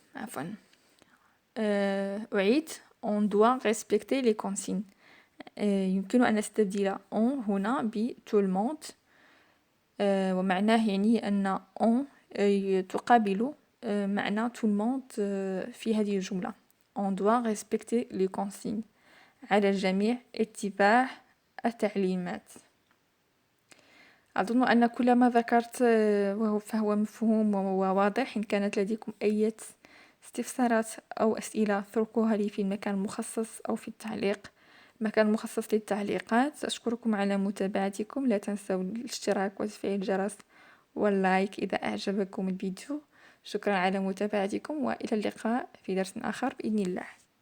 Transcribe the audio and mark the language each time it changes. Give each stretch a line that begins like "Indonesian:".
Arabic: عفوا أعيد
French: on doit respecter les consignes.
Arabic: يمكن أن نستبدل on هنا ب
French: tout le monde،
Arabic: ومعناه يعني أن on تقابل معنى tout le monde في هذه الجملة.
French: on doit respecter les consignes
Arabic: على الجميع اتباع التعليمات. أظن أن كل ما ذكرت فهو مفهوم وواضح. إن كانت لديكم أي استفسارات أو أسئلة اتركوها لي في المكان المخصص أو في التعليق، المكان المخصص للتعليقات. أشكركم على متابعتكم، لا تنسوا الاشتراك وتفعيل الجرس واللايك إذا أعجبكم الفيديو. شكرا على متابعتكم، وإلى اللقاء في درس آخر بإذن الله.